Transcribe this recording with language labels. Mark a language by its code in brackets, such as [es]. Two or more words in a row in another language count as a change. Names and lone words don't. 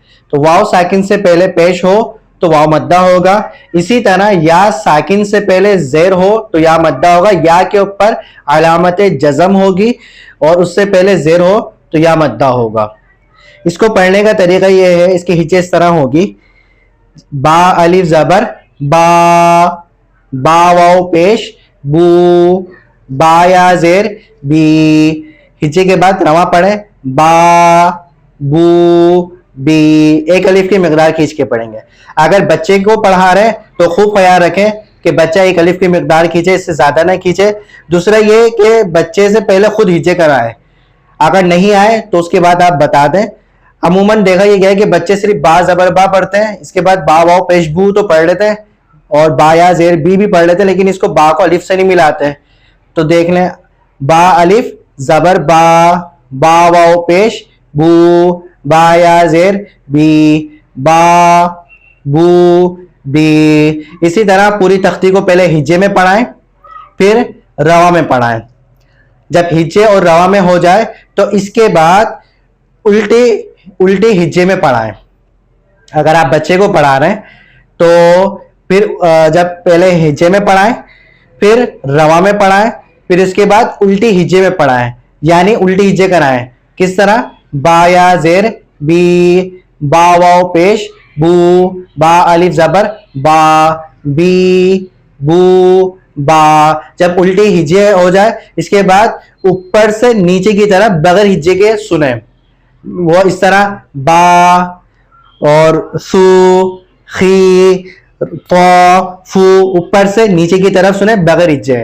[ur] تو واو ساکن سے پہلے پیش ہو تو واو مدہ ہوگا۔ اسی طرح یا ساکن سے پہلے زیر ہو تو یا مدہ ہوگا، یا کے اوپر علامت جزم ہوگی اور اس سے پہلے زیر ہو تو یا مدہ ہوگا۔ اس کو پڑھنے کا طریقہ یہ ہے، اس کی ہجے اس طرح ہوگی، با الف زبر با، با واو پیش بو، با یا زیر بی، ہجے کے بعد رواں پڑھیں، با بو بی، ایک الف کی مقدار کھینچ کے پڑھیں گے۔ اگر بچے کو پڑھا رہے تو خوب خیال رکھیں کہ بچہ ایک الف کی مقدار کھینچے، اس سے زیادہ نہ کھینچے۔ دوسرا یہ کہ بچے سے پہلے خود ہجے کرائے، اگر نہیں آئے تو اس کے بعد آپ بتا دیں۔ عموماً دیکھا یہ گیا ہے کہ بچے صرف با زبر با پڑھتے ہیں، اس کے بعد با واو پیش بو تو پڑھ لیتے ہیں اور با یا زیر بی بھی پڑھ لیتے ہیں، لیکن اس کو با کو الف سے نہیں ملاتے ہیں۔ تو دیکھ لیں، با الف زبر با، با واو پیش بو، با یا زیر بی، با بو بی۔ اسی طرح پوری تختی کو پہلے ہجے میں پڑھائیں پھر روا میں پڑھائیں۔ جب ہجے اور روا میں ہو جائے تو اس کے بعد الٹی ہجے میں پڑھائیں۔ اگر آپ بچے کو پڑھا رہے ہیں تو پھر جب پہلے ہجے میں پڑھائیں پھر روا میں پڑھائیں، پھر اس کے بعد الٹی ہجے میں پڑھائیں، یعنی الٹی ہجے کرائیں۔ کس طرح؟ با یا زیر بی، با واو پیش بو، با الف زبر با، بی بو با۔ جب الٹی ہجے ہو جائے اس کے بعد اوپر سے نیچے کی طرف بغیر ہجے کے سنیں، وہ اس طرح با اور سو، خی، فو، فو، اوپر سے نیچے کی طرف سنیں بغیر ہجے۔